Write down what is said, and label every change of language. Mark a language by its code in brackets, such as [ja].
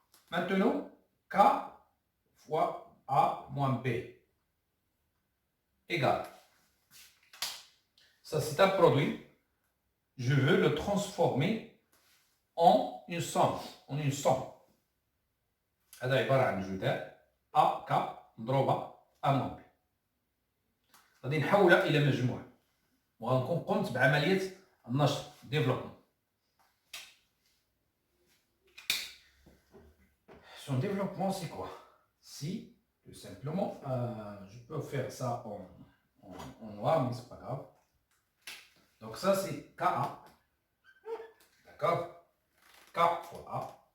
[fr] Maintenant, K fois A moins B égale. Ça, c'est un produit. Je veux le transformer en une somme. [ar] هذا عبارة عن جداء A K مضروبة A moins B. غادي نحولها إلى مجموع وغنكون قمت بعملية النشر développement. [fr] Son développement, c'est quoi? Si, tout simplement, je peux faire ça en noir, mais c'est pas grave. Donc ça, c'est KA. D'accord? K fois A.